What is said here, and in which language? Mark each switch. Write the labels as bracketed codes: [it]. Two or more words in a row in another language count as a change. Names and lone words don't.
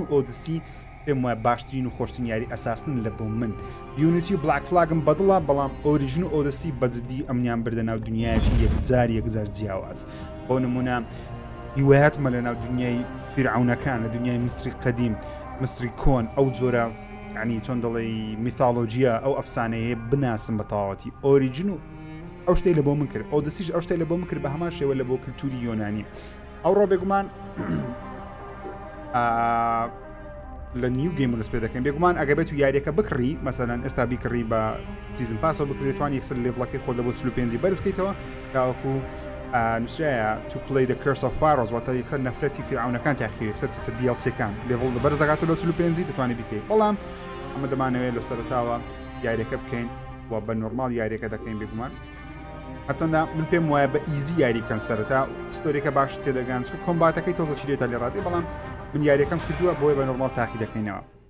[ckb] ئۆدسی پێم وایە باشترین و خۆشترین یاری ئەساسن لە بۆ من یونیتی و بلاک فلاگم بەدڵە بەڵام ئۆریجن و ئۆدسی بەجددی ئەمنیان بردە ناو دنیایەکی یەکجار جیاواز بۆ نمونە هیوایەتمە لە ناو دنیای فرعونەکان لە دنیای مصری قەدیم مصری کۆن ئەو جۆرە ینی چۆن دەڵێ میثالۆجیە ئەو ئەفسانەیە بناسم بە تەواوەتی ئۆریجن و ئەو شتەی لە بۆ من کرد ئۆدسیش ئەو شتەی لە بۆ من کرد بە هەمان شێوە لە بۆ کلتوری یۆنانی ئەوڕۆ بێگومان لە [en] new game [ckb] ڕست پێ دەکەن بێگومان ئەگەبێت و یاریەکە بکڕی مەسەلەن ئێستا بیکڕی بە سیزن پاسەوە بکرێت توانی یەکسەر لێڤڵەکەی خۆ لە بۆ 45 بەرزکەیتەوە تاوەکو نووسرایە [en] to play the curse of Pharaoh [ckb] واتە یەکسەر نەفرەتی فرعونەکان تاخی یەکسەر دیڵسیەکان لێڤڵ بەرز دەگاتە لە 45 دەتوانی بکەیت بەڵام ئەمە دەمانەوێت لە سەرتاوە یاریەکە بکەین و بە نۆرمال یاریەکە دەکەین بێگومان هەرچەندە من پێم وایە بە ئیزی یاری بکەن سەرەتا ستۆریەکە باش تێدەگەن چکە کۆمباتەکەی تۆزە چیرێتە لێ ڕادی بەڵام من یاریەکەم کردووە بۆی بە نۆرمال تاقی دەکەینەوە